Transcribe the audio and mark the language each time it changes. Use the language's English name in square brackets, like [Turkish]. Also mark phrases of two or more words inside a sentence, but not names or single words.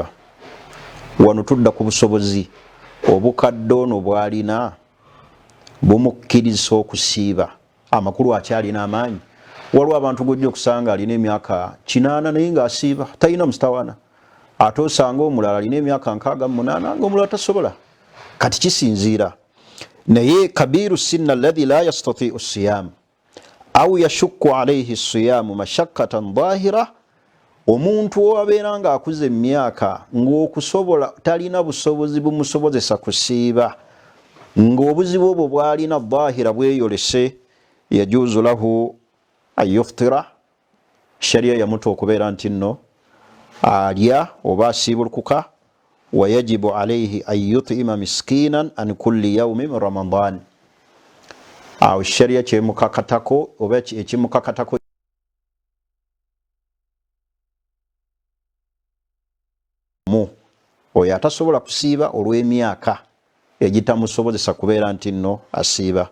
[Ganda] Wano tudda ku busobozi, obukadde ono bw'alina bumukkiriza okusiiba, amakulu akyalina amaanyi. Waliwo abantu gojja okusanga alina emyaka 80 naye ng'asiiba, talina mustawaana. Ate osanga omulala alina emyaka 68 ng'omulala tasobola. [Arabic] Kati kisinziira. Naye كبير سن الذي لا يستطيع صيام أو يشق عليه صيام مشقة ظاهرة, [Ganda] omuntu owabeera nga akuze emyaka ng'okusobola talina busobozi bumusobozesa kusiiba ng'obuzibu obwo bwalina dhahira bweyolese [Arabic] يجوز له أن يفطر [Ganda] sharia yamuta okubeera nti nno alya oba asiibulukuka [Arabic] ويجب عليه أن يطعم مسكينا عن كل يوم من رمضان [Ganda] awo sharia kyemukakatako oba ekimukakatako oyo atasobola kusiiba olw'emyaka egitamusobozesa kubeera nti nno asiiba.